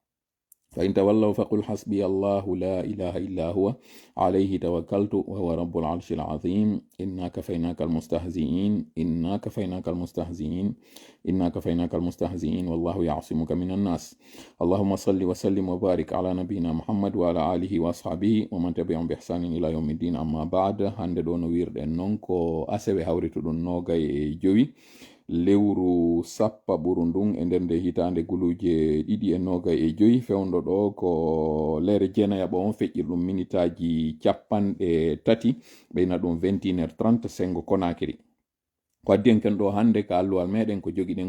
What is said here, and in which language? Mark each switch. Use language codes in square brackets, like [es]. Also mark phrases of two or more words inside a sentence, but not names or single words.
[ar] فإن تولوا فقل حسبي الله لا إله إلا هو عليه توكلت وهو رب العرش العظيم إنا كفيناك المستهزئين إنا كفيناك المستهزئين إنا كفيناك المستهزئين والله يعصمك من الناس اللهم صل وسلم وبارك على نبينا محمد وعلى آله وأصحابه ومن تبعهم بإحسان إلى يوم الدين أما بعد [ff] هند دون ويرد نونكو أسوي هوريتو دون نوغاي جوي lewru sappa ɓuru ndun e nder nde hitande guluje 2.5 fewndo ɗo ko lere jeenayaɓo on feƴƴir ɗum minitaji capanɗe tati ɓeyna ɗum 21h30 sengo Konakiri ko addi en ken ɗo hande ka alluwal meɗen ko jogiɗen